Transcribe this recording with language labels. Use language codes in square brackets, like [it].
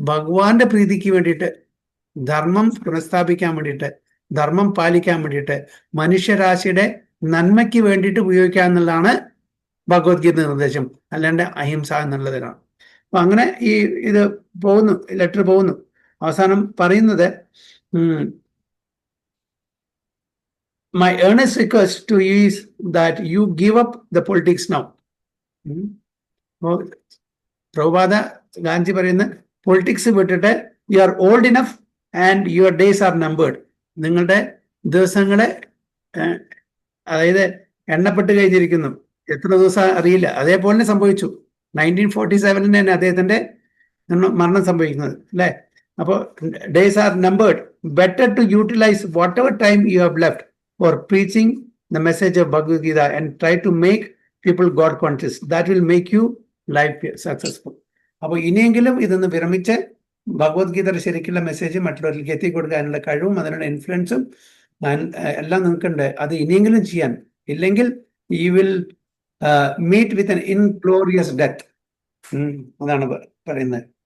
[ml] ഭഗവാന്റെ പ്രീതിക്ക് വേണ്ടിയിട്ട്, ധർമ്മം പുനഃസ്ഥാപിക്കാൻ വേണ്ടിയിട്ട്, ധർമ്മം പാലിക്കാൻ വേണ്ടിയിട്ട്, മനുഷ്യരാശിയുടെ നന്മയ്ക്ക് വേണ്ടിയിട്ട് ഉപയോഗിക്കുക എന്നുള്ളതാണ് ഭഗവത്ഗീത നിർദ്ദേശം, അല്ലാണ്ട് അഹിംസ എന്നുള്ളതിനാണ്. അപ്പൊ അങ്ങനെ ഇത് പോകുന്നു, ലെറ്റർ പോകുന്നു. അവസാനം പറയുന്നത്, [en] my earnest request to you is that you give up the politics now. [ml] Prabhupada Gandhi പറയുന്ന പൊളിറ്റിക്സ് വിട്ടിട്ട് [en] You are old enough and your days are numbered. [ml] നിങ്ങളുടെ ദിവസങ്ങളെ അതായത് എണ്ണപ്പെട്ട് കഴിഞ്ഞിരിക്കുന്നു. എത്ര ദിവസം അറിയില്ല. അതേപോലെ സംഭവിച്ചു. 1947 തന്നെ അദ്ദേഹത്തിന്റെ മരണം സംഭവിക്കുന്നത്, അല്ലേ? അപ്പോൾ [en] Days are numbered. Better to utilize whatever time you have left for preaching the message of Bhagavad Gita and try to make people God conscious. That will make you life successful. [ml] അപ്പോൾ ഇനിയെങ്കിലും ഇതൊന്ന് വിരമിച്ച് ഭഗവത്ഗീതയുടെ ശരിക്കുള്ള message മറ്റുള്ളവരിലേക്ക് എത്തിക്കൊടുക്കാനുള്ള കഴിവും അതിനുള്ള ഇൻഫ്ലുവൻസും എല്ലാം നിങ്ങൾക്കുണ്ട്. അത് ഇനിയെങ്കിലും ചെയ്യാൻ. ഇല്ലെങ്കിൽ [en] you will meet with an inglorious death. [ml] അതാണ് പറയുന്നത്.